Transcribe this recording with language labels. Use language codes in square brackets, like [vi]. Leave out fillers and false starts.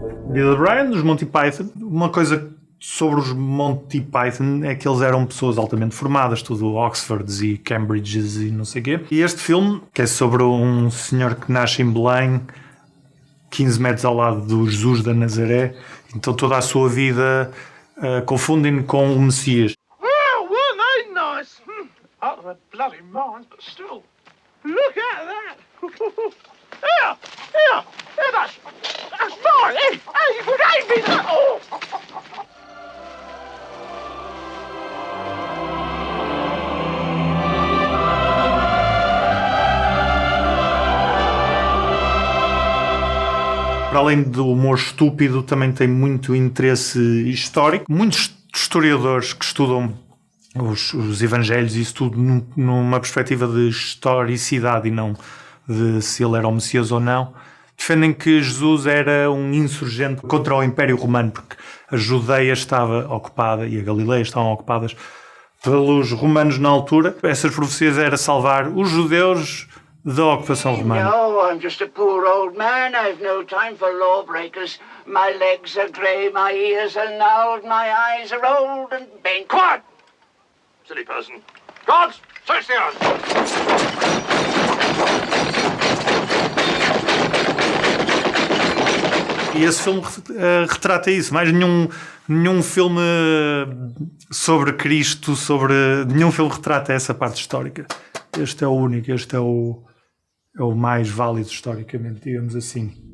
[pt] Bill O'Brien, dos Monty Python. Uma coisa sobre os Monty Python é que eles eram pessoas altamente formadas, tudo Oxfords e Cambridges e não sei o quê. E este filme, que é sobre um senhor que nasce em Belém, 15 metros ao lado do Jesus da Nazaré, então toda a sua vida confundem com o Messias. [en] Well, weren't they nice? Out of their bloody minds, but still. Look at that! Here, that's mine! Hey, would I be that? Oh! [pt] Para além do humor estúpido, também tem muito interesse histórico. Muitos historiadores que estudam os evangelhos e isso tudo numa perspectiva de historicidade e não de se ele era o Messias ou não, defendem que Jesus era um insurgente contra o Império Romano, porque a Judeia estava ocupada e a Galileia estavam ocupadas pelos romanos na altura. Essas profecias era salvar os judeus da ocupação romana. [en] No, I'm just a poor old man. I've no time for lawbreakers. My legs are grey, my ears are gnarled, my eyes are old and bent. Quiet! Silly person. Guards, search the house! [pt] E esse filme retrata isso. Mais nenhum filme sobre Cristo, nenhum filme retrata essa parte histórica. Este é o único, este é o mais válido historicamente, digamos assim.